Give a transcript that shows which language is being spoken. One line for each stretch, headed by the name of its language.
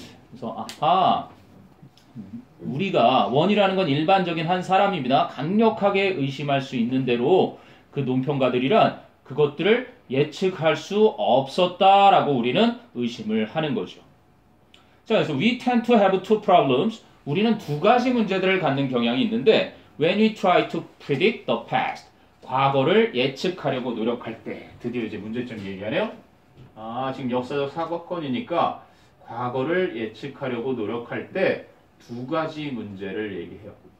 Korean: 그래서 우리가 원이라는 건 일반적인 한 사람입니다. 강력하게 의심할 수 있는 대로 그 논평가들이란 그것들을 예측할 수 없었다라고 우리는 의심을 하는 거죠. 자, 그래서
English: we tend to have two problems.
Korean: 우리는 두 가지 문제들을 갖는 경향이 있는데
English: when we try to predict the past.
Korean: 과거를 예측하려고 노력할 때. 드디어 이제 문제점 얘기하네요. 지금 역사적 사건이니까 과거를 예측하려고 노력할 때 두 가지 문제를 얘기해요.